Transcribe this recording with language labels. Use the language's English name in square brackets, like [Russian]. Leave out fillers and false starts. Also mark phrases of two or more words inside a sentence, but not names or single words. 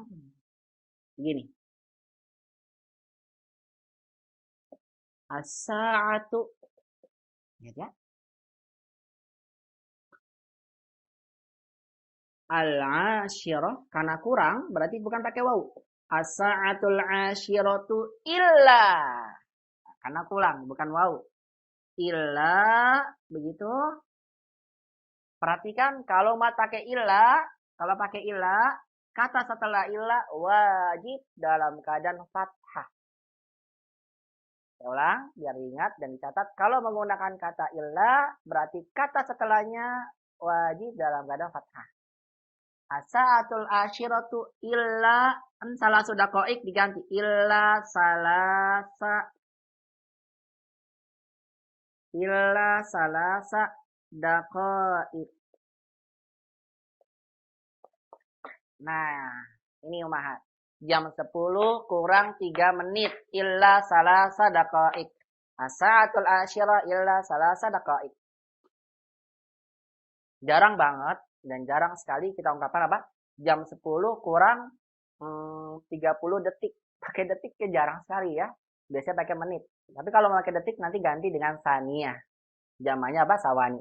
[Indonesian] Gini. As-sa'atu. [Arabic] Ya. Al-ashirah. [Indonesian] Karena kurang, berarti bukan pakai waw. [Arabic] As-sa'atul ashiratu illa. [Indonesian] Karena kurang, bukan waw. Illa. Begitu. Perhatikan kalau pakai illa. Kalau pakai illa, kata setelah illa wajib dalam keadaan fathah. Saya ulang, biar ingat dan dicatat. Kalau menggunakan kata illa, berarti kata setelahnya wajib dalam keadaan fathah. [Arabic] As-sa'atul ashiratu illa, [Indonesian] salah sudah koik diganti. [Arabic] Illa salasa. Illa salasa daqa'iq. [Indonesian] Nah, ini umahat. Jam 10 kurang 3 menit. [Arabic] Illa salasa daqa'iq. As-sa'atul ashirah illa salasa daqa'iq. [Indonesian] Jarang banget dan jarang sekali kita ungkapkan apa? Jam 10 kurang 30 detik. Pakai detik ya jarang sekali ya. Biasanya pakai menit. Tapi kalau pakai detik nanti ganti dengan saniyah. Jamannya apa? Sawani.